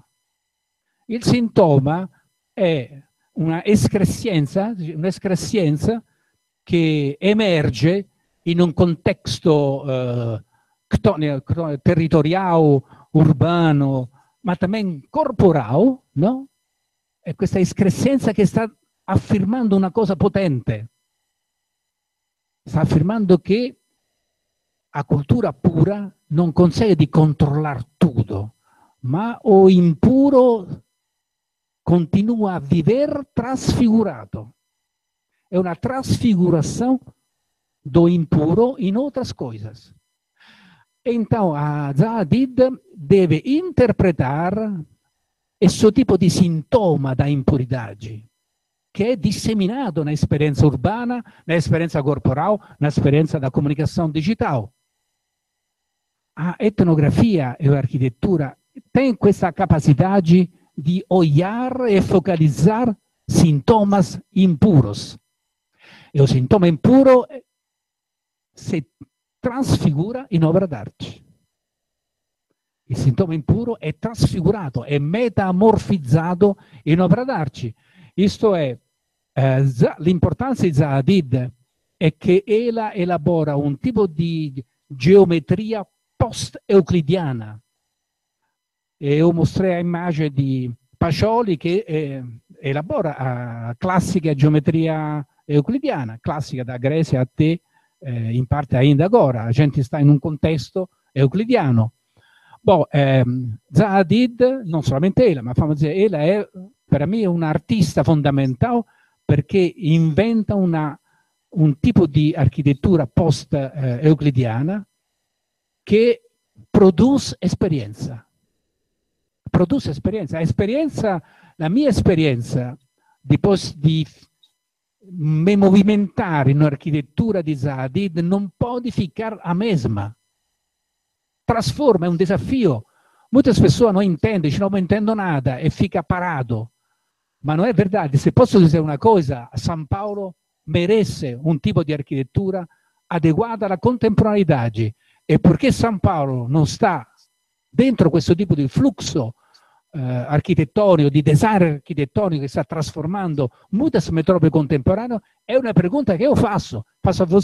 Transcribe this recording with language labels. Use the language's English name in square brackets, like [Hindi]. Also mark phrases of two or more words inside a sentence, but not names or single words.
[Italian] Il sintoma è una escrescenza che emerge in un contesto territoriale, urbano, ma [Portuguese] também corporal, [Italian] no? È questa escrescenza che sta affermando una cosa potente. Sta affermando che a cultura pura non consegue di controllare tutto, ma [Portuguese] o impuro [Italian] continua a viver trasfigurato. È una [Portuguese] trasfiguração do impuro in outras coisas. [Italian] Então, a Zaha Hadid deve interpretar questo tipo di sintoma [Portuguese] da impuridade, [Italian] che è disseminato [Portuguese] na esperienza [Italian] urbana, [Portuguese] na esperienza [Italian] corporal, [Portuguese] na esperienza da comunicação digital. A etnografia e a arquitetura têm questa capacidade de olhar e focalizar sintomas impuros. E o sintoma impuro [Italian] si trasfigura in opera d'arte. Il sintoma impuro è trasfigurato, è metamorfizzato in opera d'arte. Isto è, l'importanza di Zaha Hadid è che ella elabora un tipo di geometria post-euclidiana. [Portuguese] Eu mostrei a immagine di Pacioli [Italian] che elabora [Portuguese] a classica geometria euclidiana, classica da Grecia a te, in parte ainda agora. A gente sta [Italian] in un contesto euclidiano. Zaha Hadid, non solamente ella, ma fammi dire, ella è per me un'artista fondamentale perché inventa un tipo di architettura post-euclidiana che produce esperienza. Produce esperienza. La mia esperienza di me movimentare in un'architettura di Zaha Hadid non può [Portuguese] ficar a mesma. [Italian] Trasforma, è un desafio. Molte persone non intendono, dicono non intendo [Portuguese] nada e fica parato. [Italian] Ma non è verdade. Se posso dire una cosa, San Paolo merece un tipo di architettura adeguata alla contemporaneità. E perché San Paolo non sta dentro questo tipo di flusso architettonico, di design architettonico che sta trasformando molte metropoli contemporanee, è una pregunta che io faccio a voi.